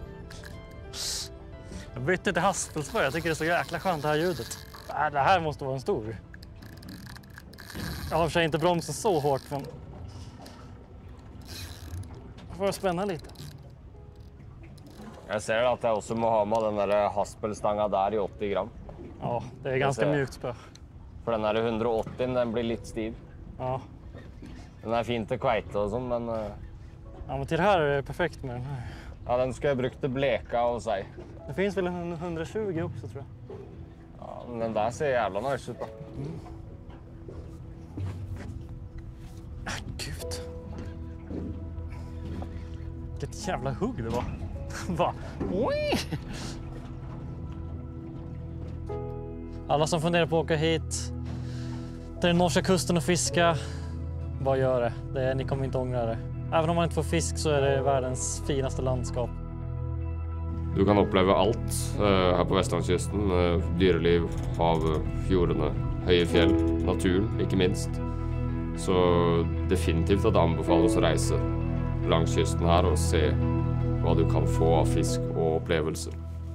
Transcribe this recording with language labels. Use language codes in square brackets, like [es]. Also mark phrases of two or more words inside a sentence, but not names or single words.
[sv] Jag bytte till haspelspö. Jag tycker det är så jäkla skönt det här ljudet. Det här måste vara en stor. Jag har för sig inte bromsen så hårt men får jag spänna lite. [no] Jeg ser at jeg også må ha med den der haspelstanga der i 80 gram. [sv] Ja, det är ganska mjukt spö. [no] For den her 180, den blir litt stiv. Ja. Den er fin til kveite og sånn, men [sv] Ja, men till det här är det perfekt med den här. [no] ja, den skulle jeg brukt til bleka og sei. [sv] Det finns väl en 120 också tror jag. [no] Ja, men den der ser jævla nice ut, da. [sv] Gud. Vilket jävla hugg det var. Va? Alla som funderar på att åka hit till den norska kusten och fiska, bara gör det. Ni kommer inte ångra det. Även om man inte får fisk så är det världens finaste landskap. [no] Du kan oppleve alt her på Vestlandskysten. Dyreliv, hav, fjordene, høye fjell, naturen, ikke minst. Så definitivt at det anbefales å reise langs kysten her og se hva du kan få av fisk og opplevelser.